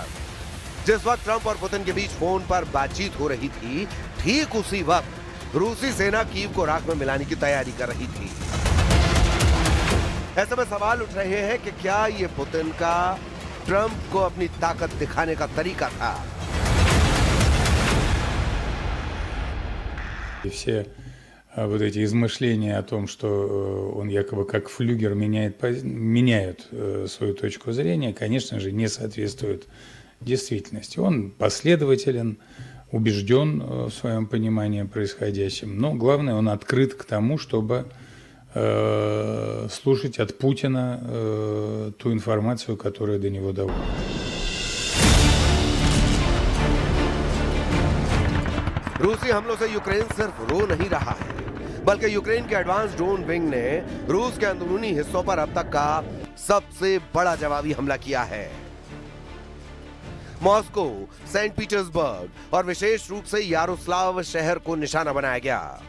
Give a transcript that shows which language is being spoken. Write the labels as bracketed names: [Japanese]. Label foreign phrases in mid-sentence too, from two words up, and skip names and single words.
[Hindi] जिस वक्त ट्रंप और पुतिन के बीच फोन पर बातचीत हो रही थी, ठीक उसी वक्त रूसी सेना कीव को राख में मिलाने की तैयारी कर रही थी। ऐसे में सवाल उठ रहे हैं कि क्या ये पुतिन का ट्रंप को अपनी ताकत दिखाने का तरीका था? [Russian] И все вот эти измышления о том, что он якобы как флюгер меняет свою точку зрения, конечно же, не соответствуют действительности. Он последователен, убежден в своем понимании происходящем, но главное, он открыт к тому, чтобы слушать от Путина ту информацию, которая до него доводит. [Hindi] रूसी हमलों से यूक्रेन सिर्फ रो नहीं रहा है, बल्कि यूक्रेन के [English] advance drone wing [Hindi] ने रूस के अंदरूनी हिस्सों पर अब तक का सबसे बड़ा जवाबी हमला किया है। मॉस्को, सेंट पीटर्सबर्ग और विशेष रूप से यारोस्लाव शहर को निशाना बनाया गया।